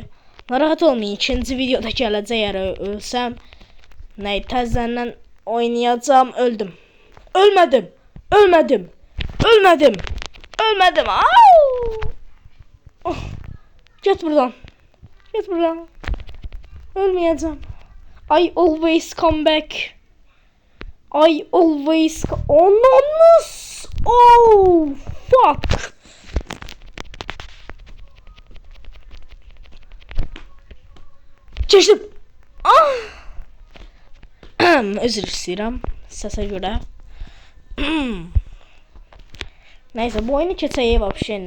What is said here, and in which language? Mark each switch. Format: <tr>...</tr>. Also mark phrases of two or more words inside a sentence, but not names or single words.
<az>Narahat olmayın, ikinci videoda gələcək əgər ölsəm. Nəy, təzədən oynayacağım, öldüm. Ölmədim. Oh. Get buradan. Ölməyəcəm.</az> <en>I always come back. Ananız. Oh, fuck.</en> <az>Keçdim. Özür istəyirəm səsə görə. Neyse, bu oyunu keçək vəbşenli.</az>